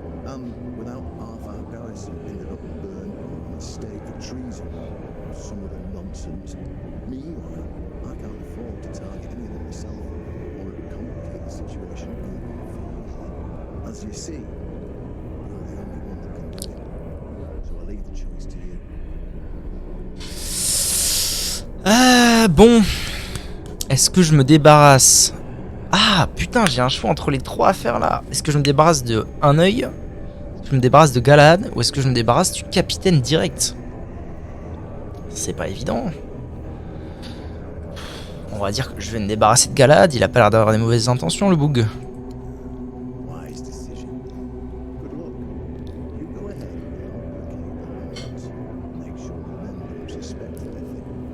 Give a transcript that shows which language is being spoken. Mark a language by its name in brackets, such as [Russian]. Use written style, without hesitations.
[English] And without half our garrison ended up burned on a stake for treason, some of the nonsense. Meanwhile, I can't afford to target any of them myself, or it would complicate the situation even further. As you see, you're the only one that can do it. So I leave the choice to you. [French] Bon. Est-ce que je me débarrasse... Ah, putain, j'ai un choix entre les 3 à faire là. Est-ce que je me débarrasse de un œil? Est-ce que je me débarrasse de Galahad? Ou est-ce que je me débarrasse du capitaine direct? C'est pas évident. On va dire que je vais me débarrasser de Galahad. Il a pas l'air d'avoir des mauvaises intentions, le boug. [English] Wise decision. Good luck. You go ahead and I'll locate the lines. Make sure the men don't suspect anything.